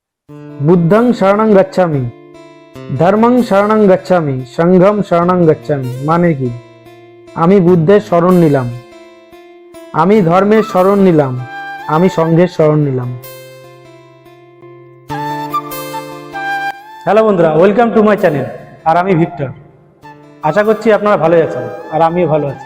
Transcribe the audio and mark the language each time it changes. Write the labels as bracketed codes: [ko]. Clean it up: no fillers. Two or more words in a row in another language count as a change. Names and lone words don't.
[pi] বুদ্ধং শরণং গচ্ছামি, ধর্মং শরণং গচ্ছামি, সংঘং শরণং গচ্ছামি। [bn] মানে কি? আমি বুদ্ধের শরণ নিলাম, আমি ধর্মের শরণ নিলাম, আমি সংঘের শরণ নিলাম। হ্যালো বন্ধুরা, [en] welcome to my channel. [bn] আর আমি ভিক্টর। আশা করছি আপনারা ভালো আছেন আর আমিও ভালো আছি।